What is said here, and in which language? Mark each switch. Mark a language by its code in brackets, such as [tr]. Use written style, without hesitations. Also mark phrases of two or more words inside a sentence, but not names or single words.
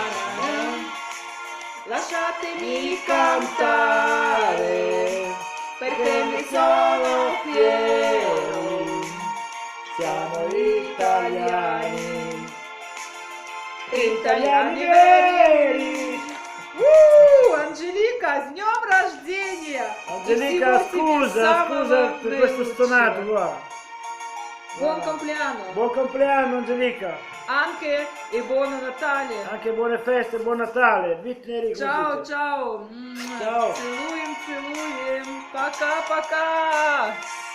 [it] Lasciatemi cantare perché ne sono fiero, Siamo italiani, italiani veri. [ru] Анжелика, с днем рождения! [it] Angelica, [ru] И всего тебе [it] scusa [ru] самого [it] per questo stonato [ru] наилучшего. [it] qua. Buon compleanno! Buon compleanno Angelica, Anche e buon Natale! anche buone feste, buon Natale. Vitneri, Ciao, ciao! Ciao. [ru] Целуем, целуем! Пока-пока!